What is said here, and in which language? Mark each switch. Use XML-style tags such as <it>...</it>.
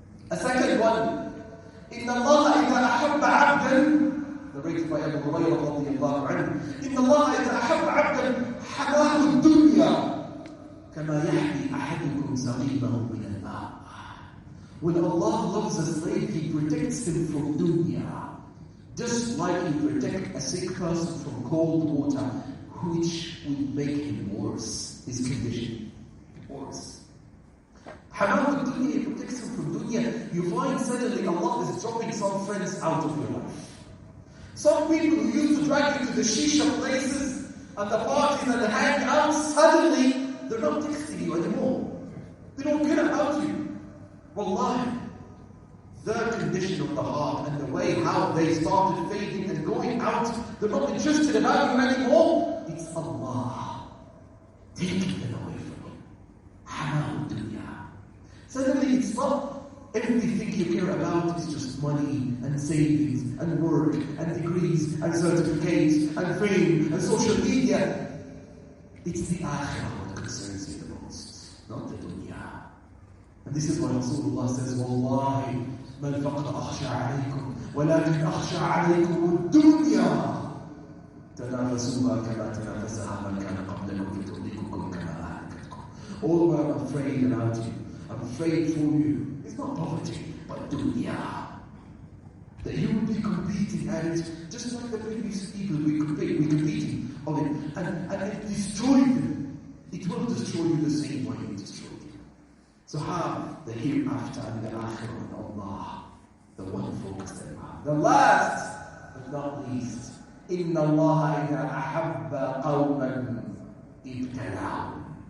<en>A second one,</en> <ar>إِنَّ اللَّهَ إِذَا أَحَبَّ عَبْدًا,</ar> <en>narrated by Abu Hurairah radiyallahu anhu,</en> <ar>إِنَّ اللَّهَ إِذَا أَحَبَّ عَبْدًا حَمَاهُ الدُّنْيَا كَمَا يَحْمِي أَحَدُكُمْ سَقِيمَهُ مِنَ الْمَاءِ.</ar> <en>When Allah loves a slave, He protects him from dunya, just like He protects a sick person from cold water, which would make him worse, his condition worse. Hamad al-dunya, He protects him from dunya. You find suddenly Allah is dropping some friends out of your life. Some people who used to drag you to the shisha places and the parties and the hangouts, suddenly they're not texting you anymore. They don't care about you. Wallahi, their condition of the heart and the way how they started fading and going out, they're not interested about you anymore. It's Allah taking them away from you. Hamad al-dunya. Suddenly it's not everything you care about is just money and savings and work and degrees and certificates and fame and social media. It's the akhirah that concerns you the most, not the dunya. And this is why Rasulullah says, Wallahi,</en> <ar>ما الفقر أخشى عليكم ولكن أخشى عليكم الدنيا تنافسوها كما تنافسها من كان قبلكم لتهلككم كما أهلكتكم.</ar> <en>All what I'm afraid about you, I'm afraid for you, it's not poverty, but dunya. That you will be competing at it, just like the previous people we're competing on it, and it destroyed them. It will destroy you the same way it destroyed you. So have the hereafter and the akhirah of Allah, the one focus that you have. The last, but not least,</en> <ar>إِنَّ اللَّهَ إِذَا أَحَبَّ قَوْمًا ابْتَلَاهُمْ.</ar>